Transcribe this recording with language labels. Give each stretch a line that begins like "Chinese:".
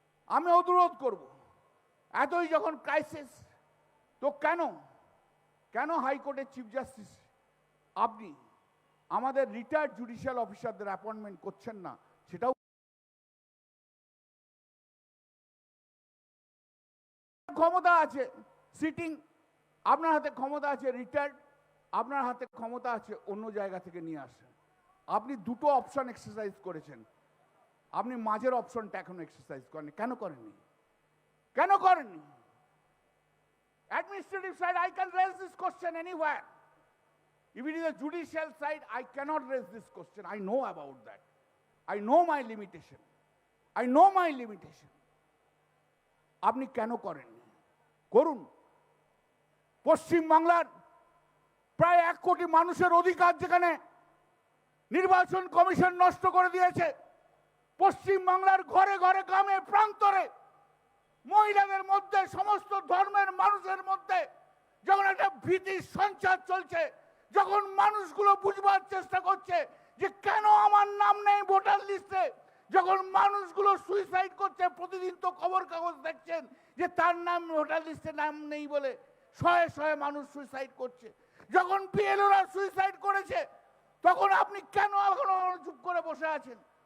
Bangla: আমি অনুরোধ করব, এতই যখন ক্রাইসিস, তো কেন হাইকোর্টের চিফ জাস্টিস আপনি আমাদের রিটায়ার্ড জুডিশিয়াল অফিসারদের অ্যাপয়েন্টমেন্ট করছেন না, সেটাও ক্ষমতা আছে। সিটিং আপনার হাতে ক্ষমতা আছে, রিটায়ার্ড আপনার হাতে ক্ষমতা আছে অন্য জায়গা থেকে নিয়ে আসে। আপনি দুটো অপশন এক্সারসাইজ করেছেন, আপনি মাঝের অপশনটা এখনো এক্সারসাইজ করেননি। কেন করেননি? কেন করেননি?
English: Administrative side, I can raise this question anywhere. If it is a judicial side, I cannot raise this question. I know about that. I know my limitation. I know my limitation.
Bangla: আপনি কেন করেননি? করুন। পশ্চিম বাংলার প্রায় 1 কোটি মানুষের অধিকার যেখানে নির্বাচন কমিশন নষ্ট করে দিয়েছে, পশ্চিম বাংলার ঘরে ঘরে গ্রামে প্রান্তরে মহিলাদের মধ্যে সমস্ত ধর্মের মানুষের মধ্যে যখন একটা ভীতির সঞ্চার চলছে, যখন মানুষগুলো বুঝবার চেষ্টা করছে যে কেন আমার নাম নেই ভোটার লিস্টে, যখন মানুষগুলো সুইসাইড করছে, প্রতিদিন তো খবর কাগজ দেখছেন যে তার নাম ভোটার লিস্টে নাম নেই বলে শয়ে শয়ে মানুষ সুইসাইড করছে, যখন বিএলওরা সুইসাইড করেছে, তখন আপনি কেন এখনো চুপ করে বসে আছেন?